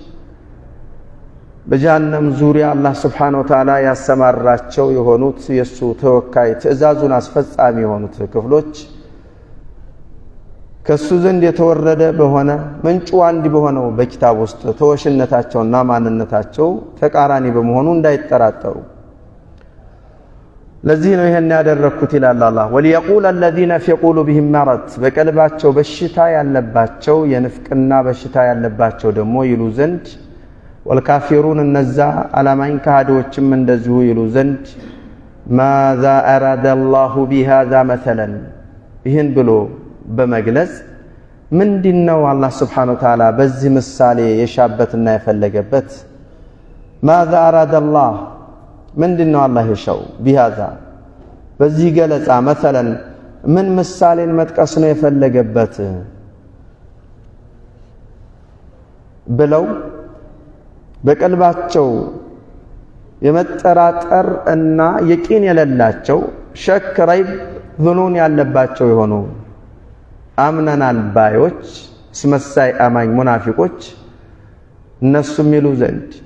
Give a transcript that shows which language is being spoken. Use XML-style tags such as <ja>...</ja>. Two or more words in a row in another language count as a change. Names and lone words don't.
<am>በጀሃነም ዙሪያ አላህ</am> <ar>سبحانه وتعالى</ar> <am>ያሰማራቸው የሆኑት የሱ ተወካይ ትእዛዙን አስፈጻሚ የሆኑት ክፍሎች ከሱ ዘንድ የተወረደ በሆነ ምንጩ አንድ በሆነው በኪታብ ውስጥ ተወሽነታቸውና ማንነታቸው ተቃራኒ በመሆኑ እንዳይተራጠሩ ለዚህ ነው ይሄን ያደረኩት ይላል አላህ።</am> <ar>وليقول الذين في قلوبهم مرض</ar> <am>በቀልባቸው በሽታ ያለባቸው የንፍቅና በሽታ ያለባቸው ደግሞ ይሉ ዘንድ والكافرون እነዛ አላማኝ ካህዶችም እንደዚሁ ይሉ ዘንድ</am> <ar>ماذا أراد الله بهذا مثلا</ar> <am>ይህን ብሎ በመግለጽ ምንድነው አላህ</am> <ar>سبحانه وتعالى</ar> <am>በዚህ ምሳሌ የሻበትና የፈለገበት</am> <ar>ماذا أراد الله</ar> <am>ምንድነው አላህ የሻው ቢሃዛ በዚህ ገለጻ مثلا ምን ምሳሌን መጥቀስ ነው የፈለገበት ብለው በቀልባቸው የመጠራጠር እና የቂን የሌላቸው</am> <ar>شك ريب ظنون</ar> <am>ያለባቸው የሆኑ አምነናል ባዮች ስመሳይ አማኝ ሙናፊቆች እነሱ ሚሉ ዘንድ</am>